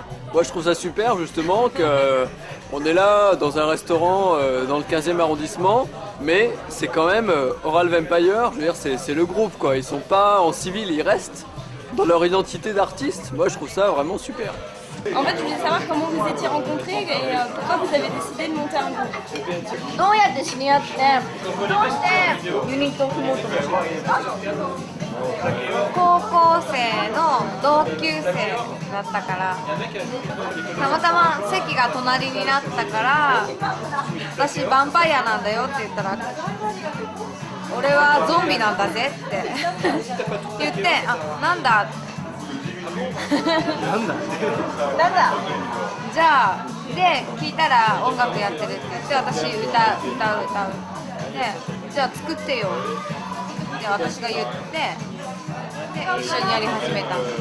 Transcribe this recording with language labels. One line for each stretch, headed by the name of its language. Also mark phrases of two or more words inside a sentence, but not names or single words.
French: Moi je trouve ça super justement qu'on est là dans un restaurant dans le 15e arrondissement, mais c'est quand même Oral Vampire, je veux dire c'est le groupe quoi, ils sont pas en civil, ils restent dans leur identité d'artiste. Moi je trouve ça vraiment super. En fait, je voulais savoir comment vous étiez rencontrés et pourquoi vous avez décidé de monter un groupe.
Japanese: どうやって知り合ってどうしてユニットを組もうと思ったの？高校生の同級生だったから、たまたま席が隣になったから、私ヴァンパイアなんだよって言ったら、俺はゾンビなんだぜって言って、あ、なんだなんだじゃあで聞いたら音楽やってるって言って、私歌うで、じゃあ作ってよって私が言って、で一緒にやり始めた。